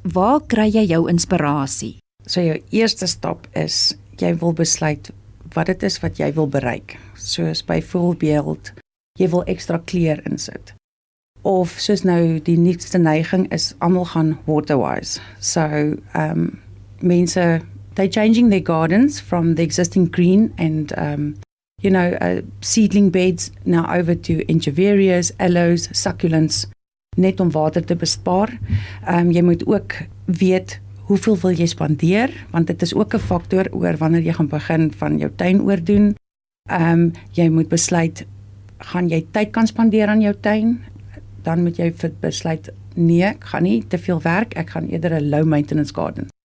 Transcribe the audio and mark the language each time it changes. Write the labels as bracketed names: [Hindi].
[Afrikaans] Waar kry jy jou inspirasie? So jou eerste stap is jy wil besluit wat dit is wat jy wil bereik. Soos byvoorbeeld jy wil ekstra kleur insit. Of soos nou die nuutste neiging is almal gaan waterwise. So mense [English] they're changing their gardens from the existing green and seedling beds now over to injuverias, aloes, succulents, [Afrikaans] net om water te bespaar. Jy moet ook weet hoeveel wil jy spandeer, want dit is ook 'n faktor oor wanneer jy gaan begin van jou tuin oordoen. Jy moet besluit, gaan jy tyd kan spandeer aan jou tuin? Dan moet jy besluit, nee, ek gaan nie te veel werk, ek gaan eerder 'n [English] low maintenance garden.